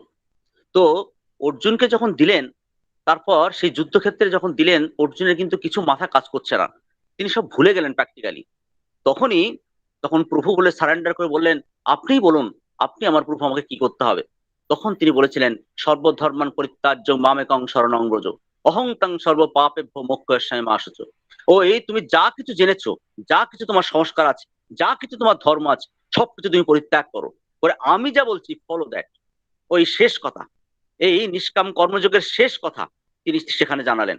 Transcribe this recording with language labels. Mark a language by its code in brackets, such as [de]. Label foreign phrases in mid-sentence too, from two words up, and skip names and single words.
[bn] তো অর্জুনকে যখন দিলেন, তারপর সেই যুদ্ধক্ষেত্রে যখন দিলেন, অর্জুনের কিন্তু কিছু মাথা কাজ করছে না, তিনি সব ভুলে গেলেন প্র্যাকটিক্যালি। তখন প্রভু বলে সারেন্ডার করে বললেন, আপনিই বলুন, আপনি আমার প্রভু, আমাকে কি করতে হবে? তখন তিনি বলেছিলেন, [sa] সর্বধর্মান পরিত্যাজ্য মামেকং শরণং ব্রজ, অহং তং সর্ব পাপেভ্য মোক্ষয়স্যামি মা শুচ। [bn] ও এই তুমি যা কিছু জেনেছো, যা কিছু তোমার সংস্কার আছে, যা কিছু তোমার ধর্ম আছে, সবকিছু তুমি পরিত্যাগ করো, করে আমি যা বলছি [en] follow that. [bn] ওই শেষ কথা, এই নিষ্কাম কর্মযোগের শেষ কথা তিনি সেখানে জানালেন।